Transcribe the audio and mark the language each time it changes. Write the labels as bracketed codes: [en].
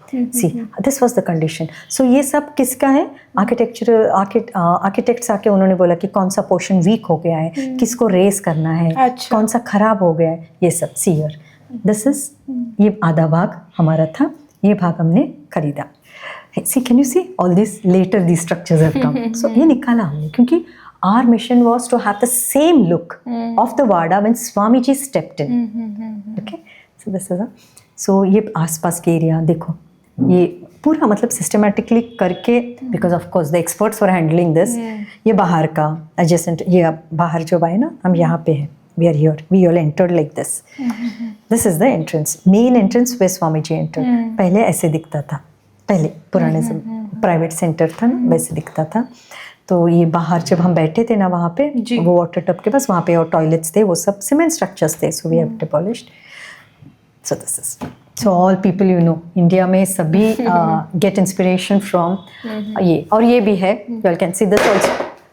[en] See, this was the condition. [hi] सो ये सब किसका है? आर्किटेक्ट्स आके उन्होंने बोला कि कौन सा पोर्शन वीक हो गया है, किसको रेस करना है, अच्छा। कौन सा खराब हो गया है, ये सब। [en] see here, this is, [hi] ये आधा भाग हमारा था, ये भाग हमने खरीदा। [en] See, can you see all this? Later these structures have come. So [hi] ये निकाला हमने, [en] क्योंकि our mission was to have the same look of the Vada when Swamiji stepped in. Okay, so this is so [hi] ये आसपास के area देखो, ये पूरा मतलब सिस्टमेटिकली करके, [en] Because of course the experts were handling this. [hi] ये बाहर का एडजेसेंट, ये बाहर जो है ना, हम यहाँ पे हैं, [en] we are here, we all entered like this. This is the entrance, main entrance where Swamiji entered. [hi] पहले ऐसे दिखता था, पहले पुराने प्राइवेट सेंटर था ना, वैसे दिखता था। तो ये बाहर जब हम बैठे थे ना वहाँ पे, वो वाटर टब के पास, वहाँ पे और टॉयलेट्स थे, वो सब सीमेंट स्ट्रक्चर्स थे। [en] So we have demolished. So this is, so all people you know, [hi] India में सभी [en] Get inspiration from ये। [hi] और ये भी है, [en] You all can see this also.